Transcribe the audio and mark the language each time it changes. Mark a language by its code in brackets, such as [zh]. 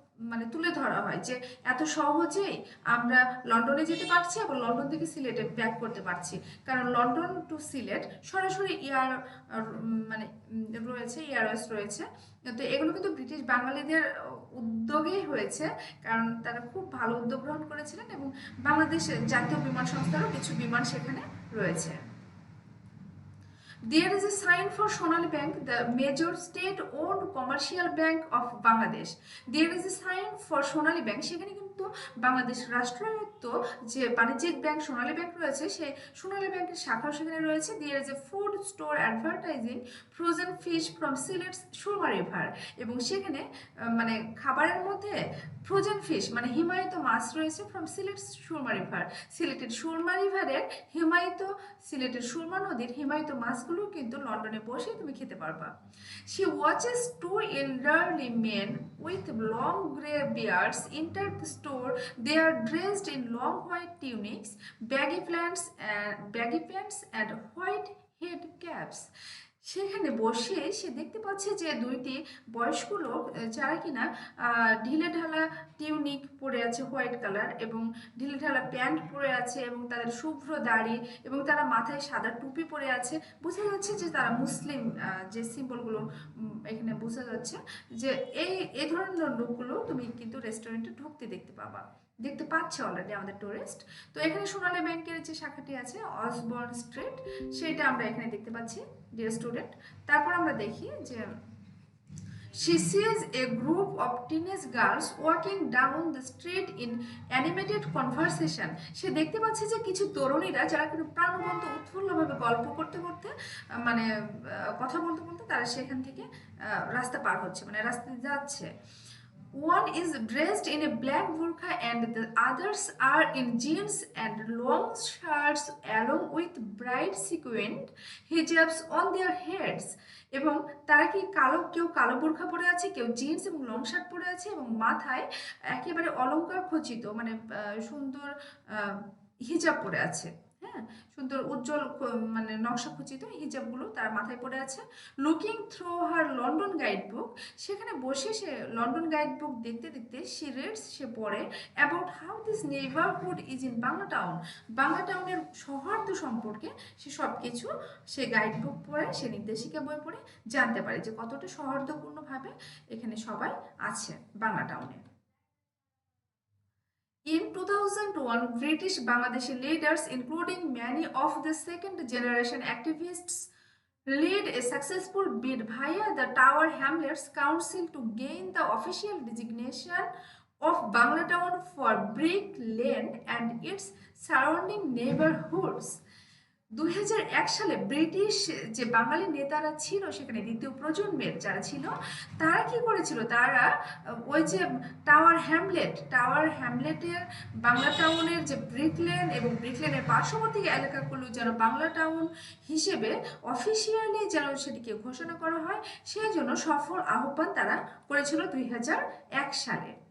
[bn] মানে তুলে ধরা হয় যে এত সহজেই আমরা লন্ডনে যেতে পারছি এবং লন্ডন থেকে সিলেটে ব্যাক করতে পারছি, কারণ লন্ডন টু সিলেট সরাসরি মানে রয়েছে, এয়ারওয়েজ রয়েছে। তো এগুলো কিন্তু ব্রিটিশ বাঙালিদের উদ্যোগেই হয়েছে, কারণ তারা খুব ভালো উদ্যোগ গ্রহণ করেছিলেন এবং বাংলাদেশের জাতীয় বিমান সংস্থারও কিছু বিমান সেখানে রয়েছে। [en] There is a sign for Sonali Bank, the major state-owned commercial bank of Bangladesh. There is a sign for Sonali Bank. [bn] সেখানে কিন্তু বাংলাদেশ রাষ্ট্রায়ত্ত যে বাণিজ্যিক ব্যাংক সোনালী ব্যাংক রয়েছে, সেই সোনালী ব্যাংকের শাখাও সেখানে রয়েছে। [en] There is a food store advertising frozen fish from Silet's Surma River. [bn] এবং সেখানে মানে খাবারের মধ্যে ফ্রোজেন ফিশ মানে হিমায়িত মাছ রয়েছে [en] From Sylhet Surma river. [bn] সিলেটের সুরমা রিভারের হিমায়িত, সিলেটের সুরমা নদীর হিমায়িত মাছগুলো কিন্তু লন্ডনে বসে তুমি খেতে পারবা। [en] She watches two elderly men with long grey beards enter the store. They are dressed in long white tunics, baggy pants and white head caps. [bn] সেখানে বসে সে দেখতে পাচ্ছে যে দুইটি বয়স্ক লোক যারা কিনা ঢিলে ঢালা টিউনিক পরে আছে হোয়াইট কালার এবং ঢিলে ঢালা প্যান্ট পরে আছে এবং তাদের শুভ্র দাড়ি এবং তারা মাথায় সাদা টুপি পরে আছে। বোঝা যাচ্ছে যে তারা মুসলিম, যে সিম্বলগুলো এখানে বোঝা যাচ্ছে যে এই ধরনের লোকগুলো তুমি কিন্তু রেস্টুরেন্টে ঢুকতে দেখতে পাচ্ছে অলরেডি আমাদের টুরিস্ট। তো এখানে সোনালী ব্যাংকের যে শাখাটি আছে অসবর্ন স্ট্রিট, সেটা আমরা এখানে দেখতে পাচ্ছি [en] Dear student. [bn] তারপর আমরা দেখি যে [en] she sees a group of teenage girls walking down the street in animated conversation. [bn] সে দেখতে পাচ্ছে যে কিছু তরুণীরা যারা কিন্তু প্রাণবন্ত উৎফুল্লভাবে গল্প করতে করতে মানে কথা বলতে বলতে তারা সেখান থেকে রাস্তা পার হচ্ছে, মানে রাস্তায় যাচ্ছে। [en] One is dressed in a black burqa and the others are in jeans and long shirts along with bright sequined hijabs on their heads. [bn] এবং তারা কি কেউ কালো বোরখা পরে আছে, কেউ জিন্স এবং লং শার্ট পরে আছে এবং মাথায় একেবারে অলংকার খচিত মানে সুন্দর হিজাব পরে আছে। হ্যাঁ, সুন্দর উজ্জ্বল মানে নকশা খচিত হিজাবগুলো তার মাথায় পড়ে আছে। [en] looking through her London guide book, [bn] সেখানে বসে সে লন্ডন গাইড বুক দেখতে দেখতে সে পড়ে [en] About how this neighbourhood is in Bangla town. [bn] Bangla টাউনের সৌহার্দ্য সম্পর্কে সে সব কিছু সে গাইড বুক পড়ে, সে নির্দেশিকা বই পড়ে জানতে পারে যে কতটা সৌহার্দ্যপূর্ণভাবে এখানে সবাই আছে বাংলা টাউনে। [en] In 2001, British Bangladeshi leaders, including many of the second generation activists, led a successful bid via the Tower Hamlets Council to gain the official designation of Bangla Town for Brick Lane and its surrounding neighborhoods. [bn] 2001 সালে British যে বাঙালি নেতারা ছিল সেখানে দ্বিতীয় প্রজন্মের যারা ছিল তারা কি করেছিল, তারা ওই যে টাওয়ার হ্যামলেটের বাংলা টাউনের যে ব্রিকলেন এবং ব্রিকলেনের পার্শ্ববর্তী এলাকাগুলো যেন বাংলা টাউন হিসেবে অফিসিয়ালি যেন সেটিকে ঘোষণা করা হয়, সেই জন্য সফল আহ্বান তারা করেছিল 2001 সালে।